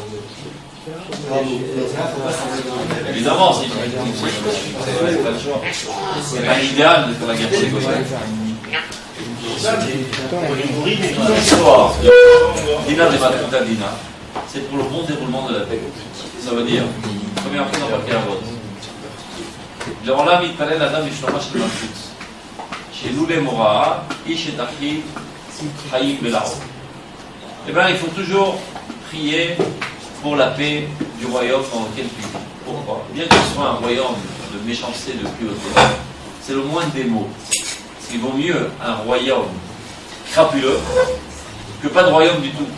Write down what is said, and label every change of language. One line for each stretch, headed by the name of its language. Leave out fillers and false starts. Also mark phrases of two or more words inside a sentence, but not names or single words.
French: Évidemment, c'est pas le choix. C'est pas l'idéal de faire la guerre pour les goyim. L'histoire
Aramaic: דינא דמלכותא דינא,
French: c'est pour le bon déroulement de la paix. Ça veut dire, première fois dans le Avot.
Hebrew: לעולם יתפלל אדם לשלומה של מלכות, שאילולא מוראה, איש את אחיו חיים בלעו.
French: Eh bien, il faut toujours prier pour la paix du royaume dans lequel tu vis. Pourquoi? Bien que ce soit un royaume de méchanceté, de cruauté, c'est le moins des mots. Parce qu'il vaut mieux un royaume crapuleux que pas de royaume du tout.